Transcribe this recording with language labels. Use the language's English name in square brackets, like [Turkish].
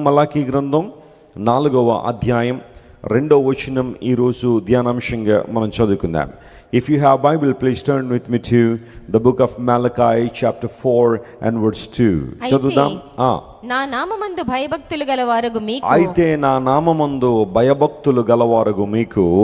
[Telugu] మలాకీ గ్రంథం 4వ అధ్యాయం 2వ వచనం ఈరోజు ధ్యానాంశంగా మనం చదువుకుందాం. [English] If you have Bible, please turn with me to the book of Malachi chapter 4 and verse 2. [Telugu] చదువుదాం. నా నామమందు భయభక్తులు గలవారగు మీకు, అయితే నా నామమందు భయభక్తులు గలవారగు మీకు